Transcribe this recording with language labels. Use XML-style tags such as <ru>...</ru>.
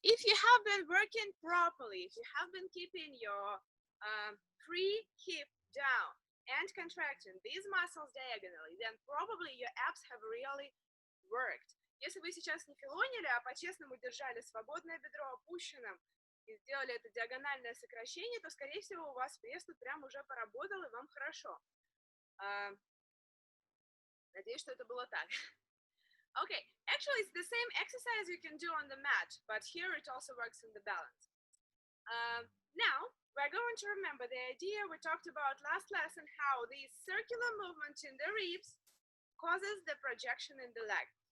<en>If you have been working properly, if you have been keeping your free hip down and contracting these muscles diagonally, then probably your abs have really worked.</en> <ru>Если вы сейчас не филонили, а по-честному держали свободное бедро опущенным и сделали это диагональное сокращение, то, скорее всего, у вас пресс тут прям уже поработал и вам хорошо. Надеюсь, что это было так.</ru> <en>Okay, actually it's the same exercise you can do on the mat, but here it also works in the balance. Now, we're going to remember the idea we talked about last lesson, how the circular movement in the ribs causes the projection in the leg.</en>